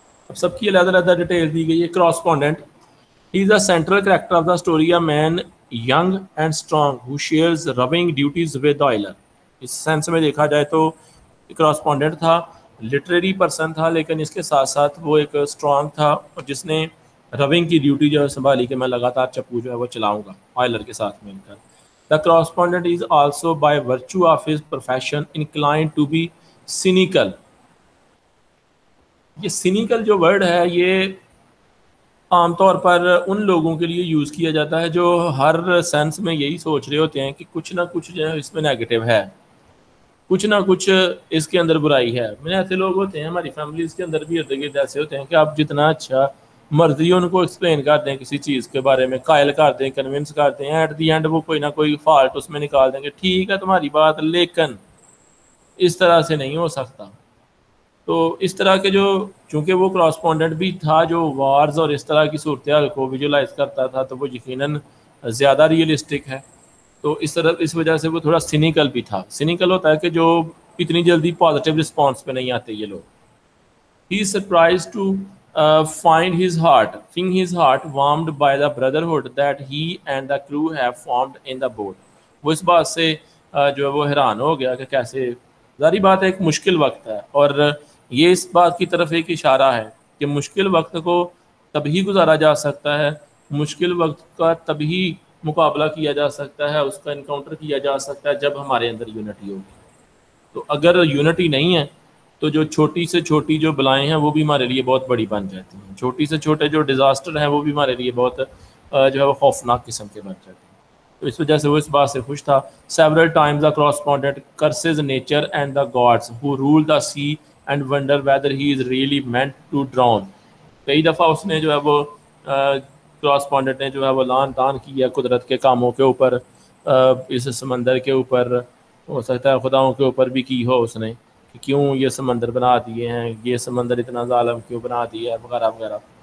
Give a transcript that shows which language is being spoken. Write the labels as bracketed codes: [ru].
[ur] اب سب کی علیحدہ علیحدہ ڈیٹیل دی گئی ہے. [en] Correspondent, he is a central character of the story, a man young and strong who shares rowing duties with oiler. [ur] اس sense میں دیکھا جائے تو کراسپونڈنٹ تھا, لٹریری پرسن تھا, لیکن اس کے ساتھ ساتھ وہ ایک اسٹرانگ تھا اور جس نے روئنگ کی ڈیوٹی جو ہے سنبھالی کہ میں لگاتار چپو جو ہے وہ چلاؤں گا آئلر کے ساتھ مل کر. [en] The correspondent is also by virtue of his profession inclined to be cynical. [ur] یہ سینیکل جو ورڈ ہے یہ عام طور پر ان لوگوں کے لیے یوز کیا جاتا ہے جو ہر سینس میں یہی سوچ رہے ہوتے ہیں کہ کچھ نہ کچھ جو ہے اس میں نیگیٹو ہے, کچھ نہ کچھ اس کے اندر برائی ہے. میں ایسے لوگ ہوتے ہیں ہماری فیملیز کے اندر بھی ارد گرد ایسے ہوتے ہیں کہ آپ جتنا اچھا مرضی ان کو ایکسپلین کر دیں کسی چیز کے بارے میں, قائل کر دیں, کنونس کر دیں, [en] at the end [ur] وہ کوئی نہ کوئی فالٹ اس میں نکال دیں گے. ٹھیک ہے تمہاری بات, لیکن اس طرح سے نہیں ہو سکتا. تو اس طرح کے جو, چونکہ وہ کراسپونڈنٹ بھی تھا جو وارز اور اس طرح کی صورتحال کو ویژولائز کرتا تھا, تو وہ یقیناً زیادہ ریئلسٹک ہے. تو اس وجہ سے وہ تھوڑا سینیکل بھی تھا. سینیکل ہوتا ہے کہ جو اتنی جلدی پازیٹیو رسپانس پہ نہیں آتے یہ لوگ. [en] He is surprised to find his heart warmed by the brotherhood that he and the crew have formed in the boat. [ur] وہ اس بات سے جو ہے وہ حیران ہو گیا کہ کیسے, ظاہری بات ہے ایک مشکل وقت ہے اور یہ اس بات کی طرف ایک اشارہ ہے کہ مشکل وقت کو تبھی گزارا جا سکتا ہے, مشکل وقت کا تبھی مقابلہ کیا جا سکتا ہے, اس کا انکاؤنٹر کیا جا سکتا ہے جب ہمارے اندر یونٹی ہوگی. تو اگر یونٹی نہیں ہے تو جو چھوٹی سے چھوٹی جو بلائیں ہیں وہ بھی ہمارے لیے بہت بڑی بن جاتی ہیں. چھوٹی سے چھوٹے جو ڈیزاسٹر ہیں وہ بھی ہمارے لیے بہت جو ہے وہ خوفناک قسم کے بن جاتے ہیں. تو اس وجہ سے وہ اس بات سے خوش تھا. [en] Several times the correspondent curses nature and the gods who rule the sea and wonder whether he is really meant to drown. [ur] کئی دفعہ اس نے جو ہے وہ کراسپونڈنٹ نے جو ہے وہ لان تان کیا قدرت کے کاموں کے اوپر, اس سمندر کے اوپر, ہو سکتا ہے خداؤں کے اوپر بھی کی ہو اس نے کہ کیوں یہ سمندر بنا دیے ہیں, یہ سمندر اتنا ظالم کیوں بنا دیا ہے, وغیرہ وغیرہ.